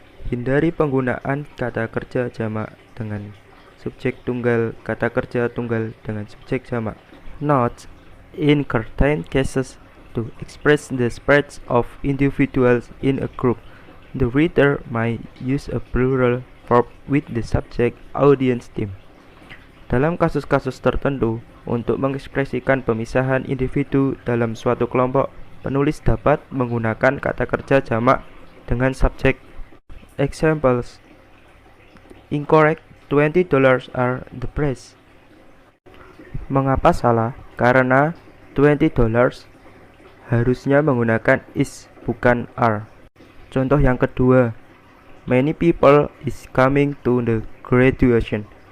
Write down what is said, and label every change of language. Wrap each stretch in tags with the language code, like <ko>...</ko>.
<id>Hindari penggunaan kata kerja jamak dengan subjek tunggal, kata kerja tunggal dengan subjek jamak.</id> <en>Note: in certain cases, to express the spread of individuals in a group, the reader might use a plural verb with the subject audience team.</en> <id>Dalam kasus-kasus tertentu, untuk mengekspresikan pemisahan individu dalam suatu kelompok, penulis dapat menggunakan kata kerja jamak dengan subjek.</id> <en>Examples: incorrect, $20 are the price.</en> <id>Mengapa salah? Karena $20 harusnya menggunakan is, bukan are. Contoh yang kedua,</id> <en>many people is coming to the graduation.</en>